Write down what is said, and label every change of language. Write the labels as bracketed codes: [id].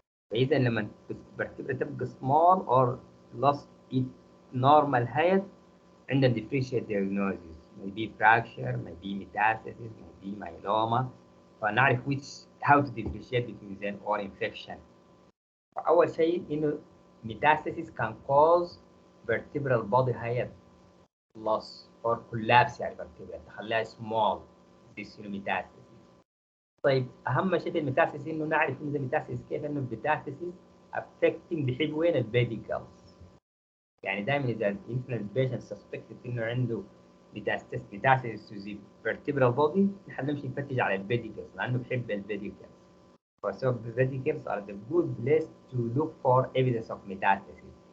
[ar] فاذا لما الفرتبرا تبقى [en] small or loss it normal height [ar] عندنا [en] differential diagnosis maybe fracture maybe metastasis maybe myeloma [ar] فنعرف [en] how to differentiate between them or infection. [ar] فأول شيء إنه [en] metastasis can cause vertebral body height loss or collapse [ar] يعني [en] vertebra [ar] تخليها [en] small this metastasis. [ar] طيب أهم شيء في الميتاستاسيس إنه نعرف إنه الميتاستاسيس كيف إنه الميتاستاسيس affecting بحب وين البيديكلز. يعني دائما إذا البيشنت سسبكتد إنه عنده ميتاستاسيس [en] to the vertebral body [ar] نحن نمشي نفتش على البيديكلز لأنه بحب البيديكلز. [en] So the vesicles are the good place to look for evidence of metastasis.